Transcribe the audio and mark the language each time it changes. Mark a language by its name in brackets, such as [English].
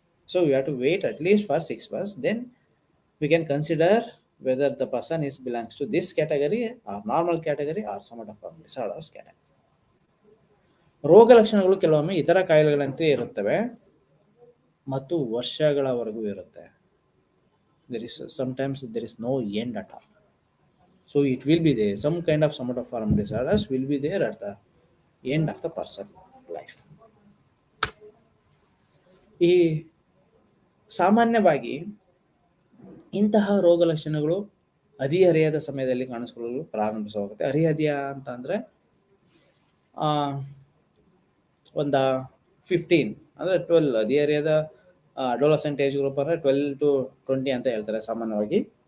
[English] So you have to wait at least for 6 months, then we can consider whether the person belongs to this category or normal category or somatoform disorders category. [Kannada] ರೋಗ ಲಕ್ಷಣಗಳು ಕೆಲವೊಮ್ಮೆ ಇತರ ಕಾಯಿಲೆಗಳಂತೆ ಇರುತ್ತವೆ ಮತ್ತು ವರ್ಷಗಳವರೆಗೂ ಇರುತ್ತೆ. Sometimes there is no end at all. [English] So it will be there. Some kind of somatoform disorders will be there at the end of the person life. [Kannada] ಈ ಸಾಮಾನ್ಯವಾಗಿ ಇಂತಹ ರೋಗ ಲಕ್ಷಣಗಳು ಹದಿಹರೆಯದ ಸಮಯದಲ್ಲಿ ಕಾಣಿಸಿಕೊಳ್ಳಲು ಪ್ರಾರಂಭಿಸವಾಗುತ್ತೆ. ಹದಿಹರೆಯ ಅಂತ ಅಂದ್ರೆ ಆ ಒಂದ 15 ಅಂದ್ರೆ 12 ಹದಿಹರೆಯದ ಅಡೋಲಸೆಂಟ್ ಏಜ್ ಗ್ರೂಪ್ ಅಂದ್ರೆ 12 to 20 ಅಂತ ಹೇಳ್ತಾರೆ ಸಾಮಾನ್ಯವಾಗಿ.